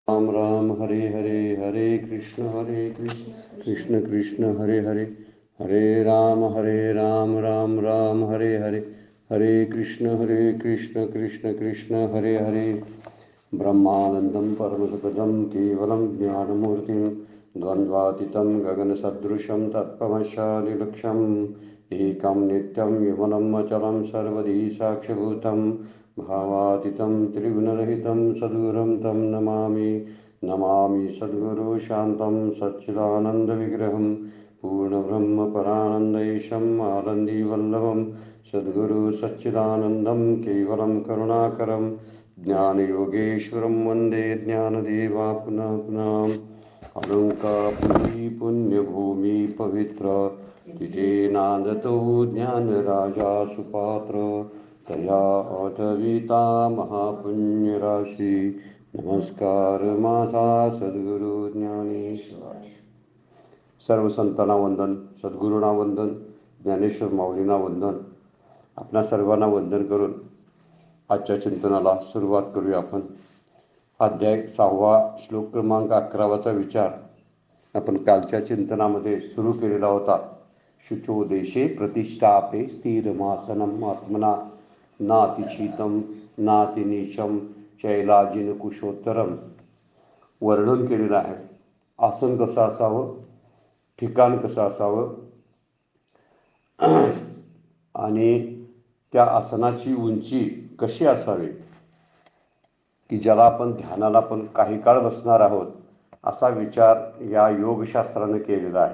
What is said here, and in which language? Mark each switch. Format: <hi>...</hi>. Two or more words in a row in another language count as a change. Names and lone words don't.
<sa>राम राम हरे हरे, हरे कृष्ण कृष्ण कृष्ण हरे हरे, हरे राम राम राम हरे हरे, हरे कृष्ण कृष्ण कृष्ण हरे हरे। ब्रह्मानंदं परमसुखदं केवलं ज्ञानमूर्तिं द्वन्द्वातीतं गगनसदृशं तत्त्वमशादिलक्ष्यम् एकं नित्यं विमलं अचलं सर्वधी साक्षिभूतं भावातीतं त्रिगुणरहितं सद्गुरुं तं नमामि सद्गुरु शान्तं सच्चिदानन्दविग्रहं पूर्णब्रह्मपरानन्दैशम् आनन्दीवल्लभं सद्गुरु सच्चिदानन्दं केवलं करुणाकरं ज्ञानयोगेश्वरं वन्दे ज्ञानदेवा पुनः पुनः।</sa> <mr>अलंकापुरी पुण्यभूमि पवित्र तिथे नांदतो ज्ञानराजा सुपात्र तया आठविता महापुण्यराशी नमस्कार माझा सद्गुरु ज्ञानेश्वर। सर्व संतांना वंदन, सद्गुरूंना वंदन, ज्ञानेश्वर माऊलींना वंदन. आपणा सर्वांना वंदन करून आजच्या चिंतनाला सुरुवात करूया. आपण अध्याय 6 श्लोक क्रमांक 11 विचार आपण कालच्या चिंतनामध्ये सुरू केलेला होता.</mr> <sa>शुचो देशे प्रतिष्ठापे स्थिरमासनम आत्मना नातिशीतम नातिनीचम शैलाजिन कुशोत्तरम.</sa> <mr>वर्णन केलेलं आहे. आसन कसं असावं, ठिकाण कसं असावं आणि त्या आसनाची उंची कशी असावी की ज्याला आपण ध्यानाला पण काही काळ बसणार आहोत असा विचार या योगशास्त्राने केलेला आहे.</mr>